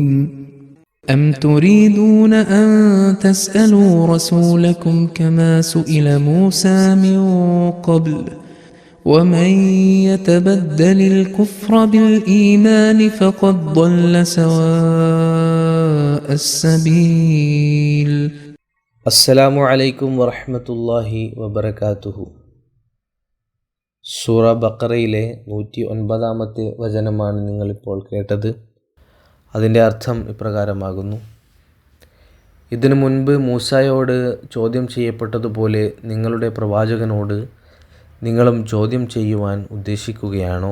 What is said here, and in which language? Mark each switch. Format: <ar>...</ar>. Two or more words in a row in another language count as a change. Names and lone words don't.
<ar>أم تريدون أن تسألوا رسولكم كما سئل موسى من قبل ومن يتبدل الكفر بالإيمان فقد ضل سواء السبيل. السلام عليكم ورحمة الله وبركاته.</ar> <ml>സൂറ ബഖറയിലെ 109 വചനമാണ് നിങ്ങളിപ്പോൾ കേട്ടത്. അതിൻ്റെ അർത്ഥം ഇപ്രകാരമാകുന്നു: ഇതിനു മുൻപ് മൂസായോട് ചോദ്യം ചെയ്യപ്പെട്ടതുപോലെ നിങ്ങളുടെ പ്രവാചകനോട് നിങ്ങളും ചോദ്യം ചെയ്യുവാൻ ഉദ്ദേശിക്കുകയാണോ?</ml>